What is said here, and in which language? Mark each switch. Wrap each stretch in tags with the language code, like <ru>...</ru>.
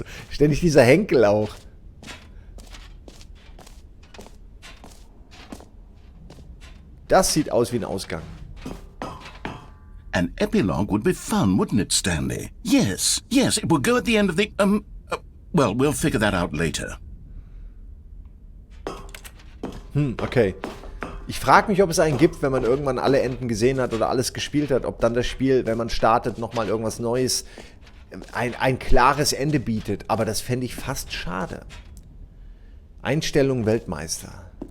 <de>Ständig dieser Henkel auch. Das sieht aus wie ein Ausgang.</de> <en>An epilogue would be fun, wouldn't it, Stanley? Yes, it will go at the end of the, well, we'll figure that out later. Okay.</en> <de>Ich frage mich, ob es einen gibt, wenn man irgendwann alle Enden gesehen hat oder alles gespielt hat, ob dann das Spiel, wenn man startet, nochmal irgendwas Neues, ein klares Ende bietet. Aber das fände ich fast schade. Einstellung Weltmeister.</de>